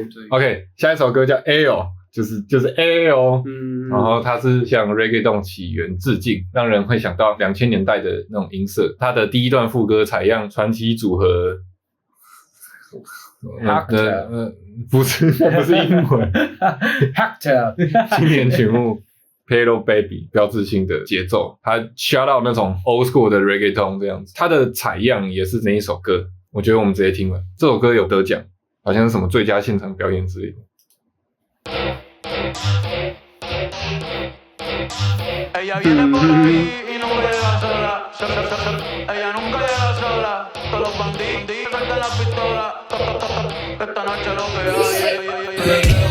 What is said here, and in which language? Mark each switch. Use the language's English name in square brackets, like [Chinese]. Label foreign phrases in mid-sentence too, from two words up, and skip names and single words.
[Chinese] OK， 下一首歌叫 Ayo。就是 Ayo，然后它是向 Reggaeton 起源致敬，让人会想到2000年代的那种音色。它的第一段副歌采样传奇组合，不是英文，Hector 经典曲目 Hello Baby 标志性的节奏，它 [English] shout out [Chinese] 那种 [English] old school [Chinese] 的 Reggaeton 这样子。它的采样也是那一首歌，我觉得我们直接听了。这首歌有得奖，好像是什么最佳现场表演之类的。 [Spanish] Ella viene por ahí y nunca llega sola. Ella nunca llega sola. Todos los bandidos sueltan la pistola. Esta noche lo que hay.